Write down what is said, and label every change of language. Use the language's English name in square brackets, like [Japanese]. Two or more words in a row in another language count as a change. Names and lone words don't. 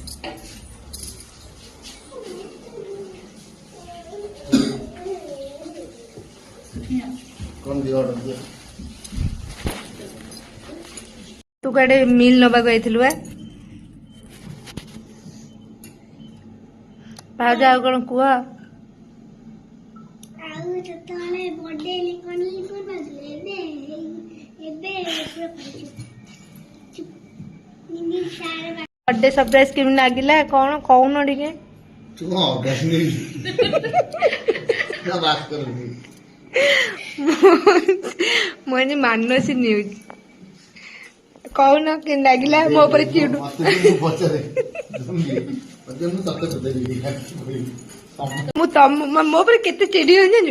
[Odia] ତୁ କୁଆଡେ ମିଲ୍ ନବାକୁ ଯାଇଥିଲୁ ବା? ଭାଉଜ ଆଉ କଣ କୁହ? [English] birthday surprise [Odia] କେମିତି ଲାଗିଲା କଣ କହୁନ ଟିକେ? ମୁଁ ଆଜି ମାନସି ନ୍ୟୁଜ କହୁନ କେମିତି ଲାଗିଲା ମୋ ଉପରେ ଚିଡୁ ମୁଁ ମୋ ଉପରେ କେତେ ଚିଡି ହଉଛି ଜାଣିଛୁ?